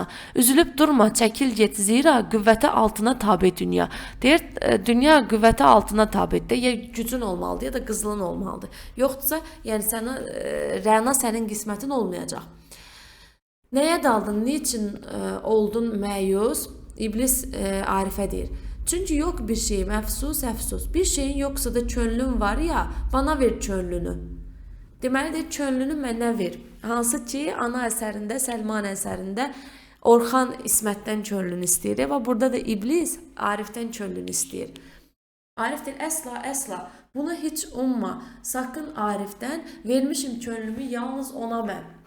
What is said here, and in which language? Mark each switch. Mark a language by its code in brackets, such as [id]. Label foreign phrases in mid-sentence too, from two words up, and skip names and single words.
[az] Üzülüb durma, çəkil get, zira qüvvətə altına tabi dünya. Deyir, dünya qüvvətə altına tabidir, ya gücün olmalıdır, ya da qızılın olmalıdır. Yoxdursa, yəni Rəna sənin qismətin olmayacaq. Nəyə daldın, niçin oldun məyus? İblis Arifə deyir. [tr] Çünkü yok bir şeyim, əfsus, əfsus. Bir şeyin yoksa da könlün var ya, bana ver könlünü. [az] Deməlidir, könlünü mənə ver. Hansı ki, ana əsərində, Səlman əsərində Orxan İsmətdən könlünü istəyir. Və burada da İblis Arifdən könlünü istəyir. Arif deyir, əsla, əsla, bunu heç umma. [tr] Sakın Arifdən vermişim könlümü yalnız ona mən.